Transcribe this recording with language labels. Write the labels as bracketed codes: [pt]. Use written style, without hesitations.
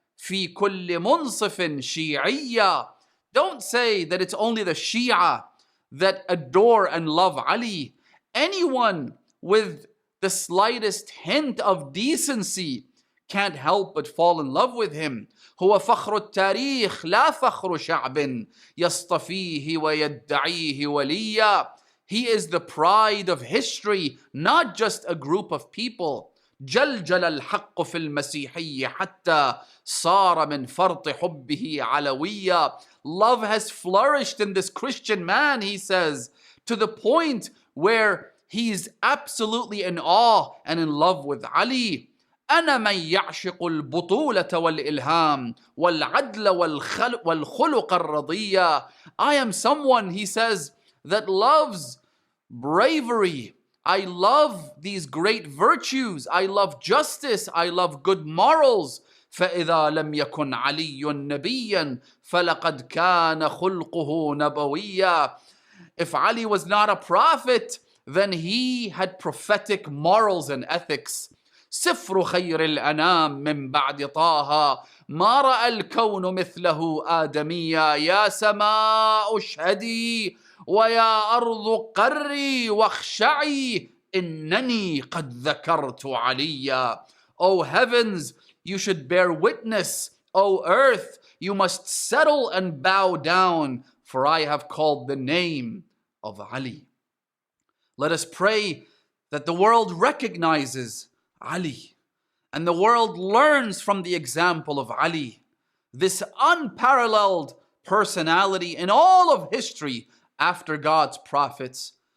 [ar] في كل منصف شيعية. [en] Don't say that it's only the Shia that adore and love Ali. Anyone with the slightest hint of decency can't help but fall in love with him. [ar] هو فخر التاريخ لا فخر شعب يصطفيه ويدعيه وليا. [en] He is the pride of history, not just a group of people. [ar] جلجل الحق في المسيحية حتى صار من فرط حبه علويا. [en] Love has flourished in this Christian man, he says, to the point where he's absolutely in awe and in love with Ali. [ar] أنا من يعشق البطولة والإلهام والعدل والخلق الرضية. [en] I am someone, he says, that loves bravery. I love these great virtues. I love justice. I love good morals. [ar] فإذا لم يكن علي نبيا فلقد كان خلقه نبويا. [en] If Ali was not a prophet, then he had prophetic morals and ethics. [ar] سفر خير الأنام من بعد طه ما رأى الكون مثله آدميا. يا سماء اشهدي ويا أرض قري واخشعي إنني قد ذكرت عليا. [en] O heavens, you should bear witness. O earth, you must settle and bow down, for I have called the name of Ali. Let us pray that the world recognizes Ali and the world learns from the example of Ali, this unparalleled personality in all of history after God's prophets.